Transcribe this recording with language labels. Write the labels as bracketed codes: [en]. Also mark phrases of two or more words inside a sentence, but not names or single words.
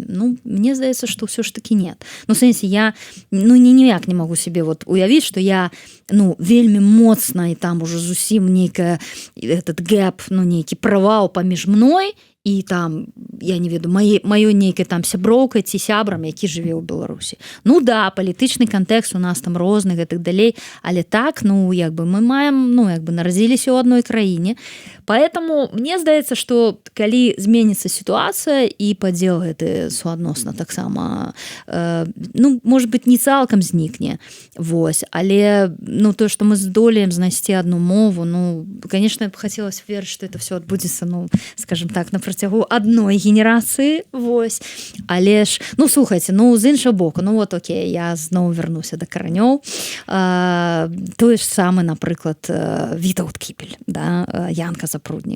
[be] Мне здаецца, што ўсё ж такі нет. У сэнсе я ніяк не магу себе вот уявіць, што я вельмі моцна і там уже зусім нейкая этот гэп, нейкі правал паміж мной і там, я не ведаю, маёй нейкай там сяброўкай ці сябрам, які жыве ў Беларусі. Да, палітычны кантэкст у нас там розны, гэтак далей, але так, мы маем, нарадзіліся ў адной краіне. Поэтому мне здаецца, што калі зменіцца сітуацыя і падзел гэты суадносна таксама, [ru] может быть, не [be] цалкам знікне, вось, але то, што мы здолеем знайсці адну мову, конечно, хацелася верыць, што это все адбудзецца, скажем так, на працягу адной генерацыі, вось, але ж, слухайце, з іншага боку, окей, я зноў вярнуся да каранёў, тое ж самае, напрыклад, Вітаўт Кіпель, да, Янка Запруднік.